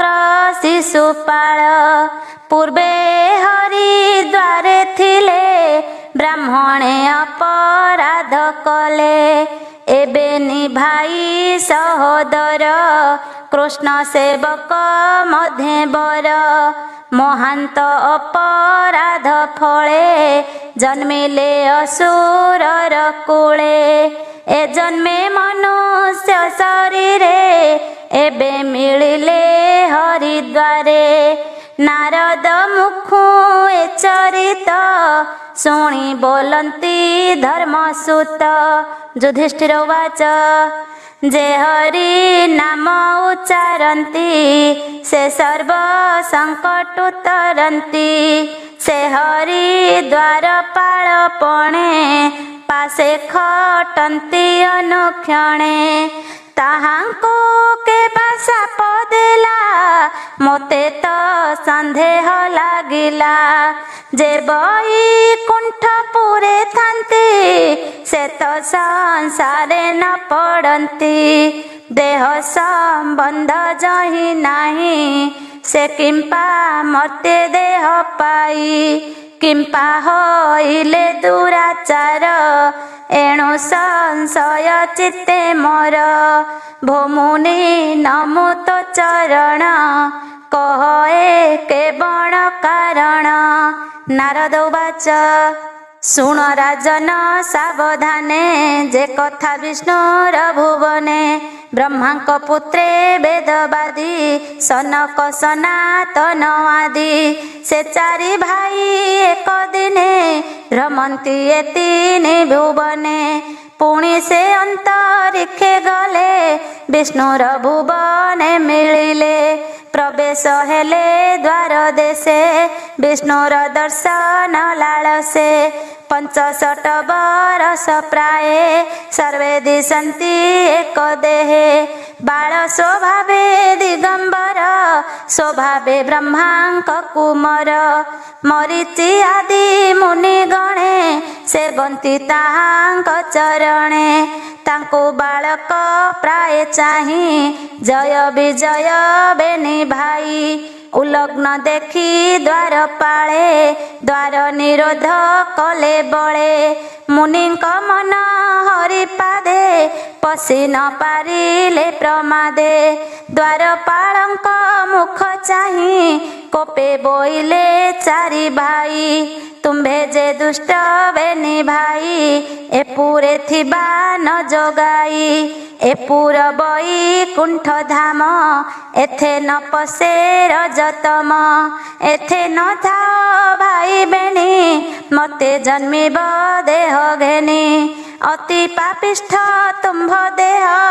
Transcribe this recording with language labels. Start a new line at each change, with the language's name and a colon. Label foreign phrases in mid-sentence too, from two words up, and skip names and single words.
Odia: ଶିଶୁପାଳ ପୂର୍ବେ ହରିଦ୍ୱାରେ ଥିଲେ ବ୍ରାହ୍ମଣେ ଅପରାଧ କଲେ ଏବେ ନିଭାଇ ସହୋଦର କୃଷ୍ଣ ସେବକ ମଧ୍ୟ ବର ମହାନ୍ତ ଅପରାଧ ଫଳେ ଜନ୍ମିଲେ ଅସୁରର କୁଳେ ଏ ଜନ୍ମେ ମନୁଷ୍ୟ ଶରୀରେ ଏବେ ମିଳିଲେ ହରିଦ୍ୱାରେ ନାରଦ ମୁଖୁ ଏ ଚରିତ ଶୁଣି ବୋଲନ୍ତି ଧର୍ମସୁତ ଯୁଧିଷ୍ଠିର ଉବାଚ ଯେ ହରି ନାମ ଉଚ୍ଚାରନ୍ତି ସେ ସର୍ବ ସଙ୍କଟ ଉତରନ୍ତି ସେ ହରି ଦ୍ୱାରପାଳ ପଣେ ପାଶେ ଖଟନ୍ତି ଅନୁକ୍ଷଣେ ତାହାଙ୍କୁ କେ ଶାପ ଦେଲା ମୋତେ ତୋ ସନ୍ଦେହ ଲାଗିଲା ଯେ ବୈକୁଣ୍ଠପୁରେ ଥାନ୍ତି ସେ ତୋ ସଂସାରେ ନ ପଡ଼ତି ଦେହ ସମ୍ବନ୍ଧ ଯହିଁ ନାହିଁ ସେ କିମ୍ପା ମର୍ତ୍ତ୍ୟ ଦେହ ପାଇ କିମ୍ପା ହୋଇଲେ ଦୁରାଚାର ଏଣୁ ସଂଶୟ ଚିତ୍ତେ ମୋର ଭୋମୁନି ନମୋ ତୋ ଚରଣ କହେ କେବଳ କାରଣ ନାରଦ ଉବାଚ ଶୁଣ ରାଜନ ସାବଧାନେ ଯେ କଥା ବିଷ୍ଣୁର ଭୁବନେ ବ୍ରହ୍ମାଙ୍କ ପୁତ୍ରେ ବେଦବାଦୀ ସନକ ସନାତନ ଆଦି ସେ ଚାରି ଭାଇ ଏକ ଦିନେ ରମନ୍ତି ଏ ତିନି ଭୁବନେ ପୁଣି ସେ ଅନ୍ତରିକ୍ଷେ ଗଲେ ବିଷ୍ଣୁର ଭୁବନେ ମିଳିଲେ ପ୍ରବେଶ ହେଲେ ଦ୍ୱାର ଦେଶେ ବିଷ୍ଣୁର ଦର୍ଶନ ଲାଳସେ 65 ବରଷ ପ୍ରାୟ ସର୍ବେ ଦିଶନ୍ତି ଏକ ଦେହେ ବାଳ ସ୍ୱଭାବେ ଦିଗମ୍ବର ସ୍ୱଭାବେ ବ୍ରହ୍ମାଙ୍କ କୁମାର ମରୀଚି ଆଦି ମୁନି ଗଣେ ସେବନ୍ତି ତାହାଙ୍କ ଚରଣେ ତାଙ୍କୁ ବାଳକ ପ୍ରାୟ ଚାହିଁ ଜୟ ବିଜୟ ବେନି ଭାଇ ଉଲଗ୍ନ ଦେଖି ଦ୍ୱାର ପାଳେ ଦ୍ୱାର ନିରୋଧ କଲେ ବଳେ ମୁନିଙ୍କ ମନ ହରିପାଦେ ପଶି ନ ପାରିଲେ ପ୍ରମାଦେ ଦ୍ୱାରପାଳଙ୍କ ମୁଖ ଚାହିଁ କୋପେ ବୋଇଲେ ଚାରି ଭାଇ ତୁମ୍ଭେ ଯେ ଦୁଷ୍ଟ ବେନି ଭାଇ ଏ ପୁରେ ଥିବା ନ ଯୋଗାଇ ଏ ପୁର ବୈକୁଣ୍ଠ ଧାମ ଏଥେ ନ ପଶେ ରଜତମ ଏଥେ ନ ଥାଅ ଭାଇ ବେଣୀ ମତେ ଜନ୍ମିବ ଦେହ ଘେନି ଅତି ପାପିଷ୍ଠ ତୁମ୍ଭ ଦେହ